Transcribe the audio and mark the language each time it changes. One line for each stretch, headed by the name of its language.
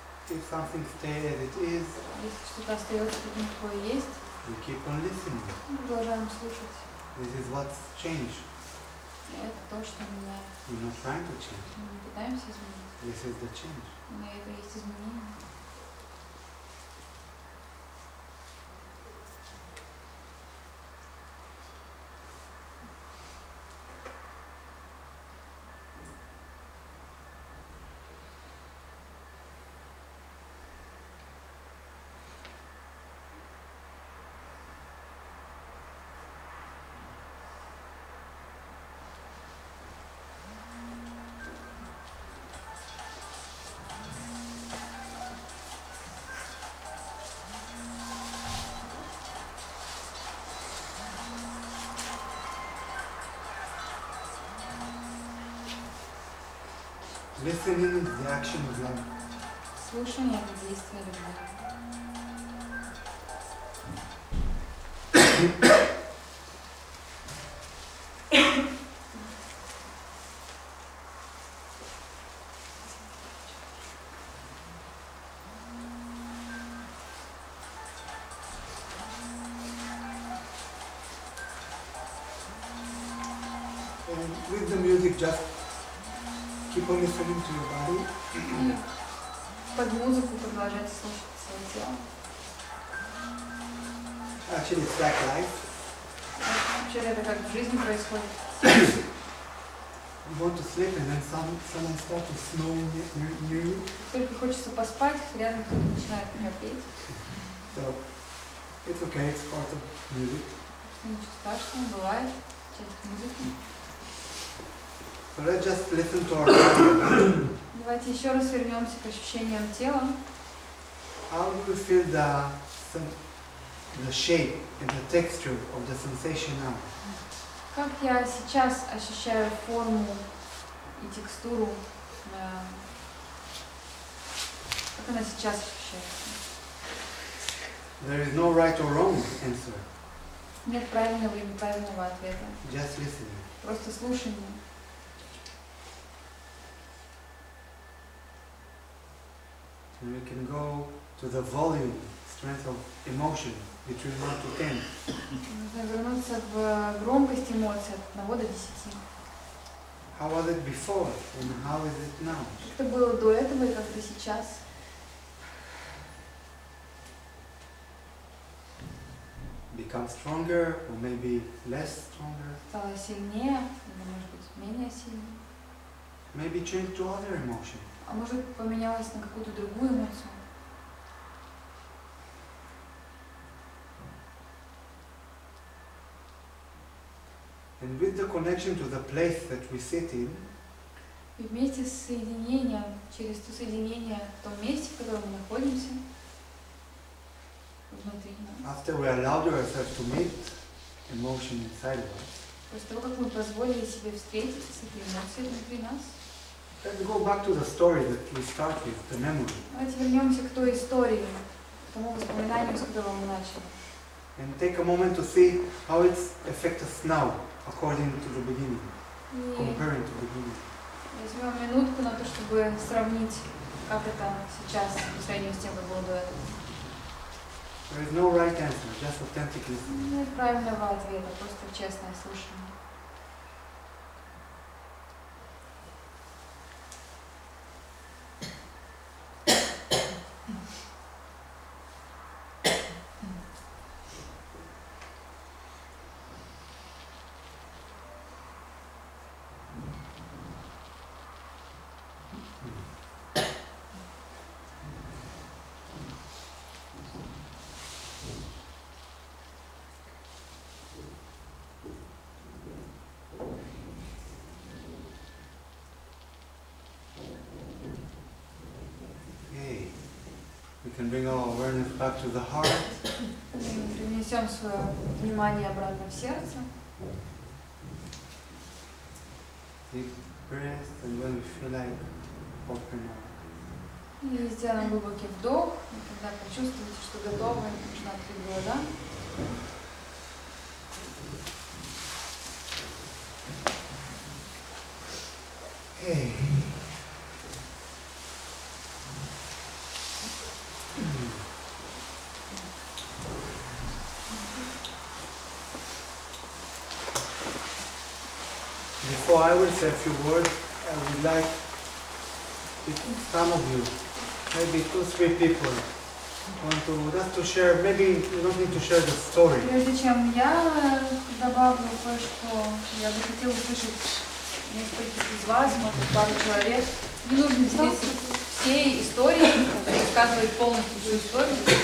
English: If something stays as it is,
Russian: Если что-то остается таким, какое есть,
English: we keep on listening.
Russian: мы продолжаем слушать.
English: This is what's changed.
Russian: И это то, что меняет.
English: We're not trying to change.
Russian: Мы не пытаемся изменить,
English: This is the change.
Russian: но это и есть изменение.
English: Listening is the action of love.
Russian: Слушание — это действие любви.
English: And with the music, just keep on listening to your body.
Russian: И под музыку продолжать слушать свое тело.
English: Actually, it's like life.
Russian: Вообще это как в жизни происходит.
English: You want to sleep and then someone starts to snore near you.
Russian: Только хочется поспать, рядом кто-то начинает храпеть.
English: So it's okay, it's part of music.
Russian: Ничего страшного, бывает. Часть музыки.
English: So let's just listen to our body.
Russian: Давайте еще раз вернемся к ощущениям тела.
English: How do you feel the shape and the texture of the sensation now?
Russian: Как я сейчас ощущаю форму и текстуру, как она сейчас ощущается?
English: There is no right or wrong answer.
Russian: Нет правильного и неправильного ответа.
English: Just listening.
Russian: Просто слушание.
English: And we can go to the volume, strength of emotion between 1 to 10.
Russian: Нужно вернуться в громкость эмоций от 1 до 10.
English: How was it before and how is it now?
Russian: Как это было до этого и как это сейчас?
English: Become stronger or maybe less stronger?
Russian: Стало сильнее или, может быть, менее сильнее?
English: Maybe change to other emotion.
Russian: А может, поменялось на какую-то другую эмоцию?
English: And with the connection to the place that we sit in,
Russian: И вместе с соединением, через то соединение в том месте, в котором мы находимся, внутри нас,
English: after we allowed ourselves to meet emotion inside of us,
Russian: после того, как мы позволили себе встретиться с этой эмоцией внутри нас,
English: let's go back to the story that we start with, the memory,
Russian: давайте вернемся к той истории, к тому воспоминанию, с которого мы начали.
English: and take a moment to see how it affects us now, according to the beginning,
Russian: И
English: comparing to the beginning.
Russian: возьмем минутку на то, чтобы сравнить, как это сейчас по сравнению с тем, как было до этого.
English: There is no right answer, just authentic listening.
Russian: Нет правильного ответа, просто честное слушание.
English: Okay. We can bring our awareness back to the heart.
Russian: Мы перенесем свое внимание обратно в сердце.
English: Deep breath, and when we feel like open our
Russian: И сделаем глубокий вдох. И когда почувствуете, что готовы, нужно открыть глаза.
English: Okay. Before I will say a few words, I would like if some of you, maybe 2-3 people, want to just to share. Maybe you don't need to share the story.
Russian: Прежде чем я добавлю кое-что, я бы хотела услышать нескольких из вас, может быть, пару человек. Не нужно делиться всей историей, рассказывать полностью всю историю.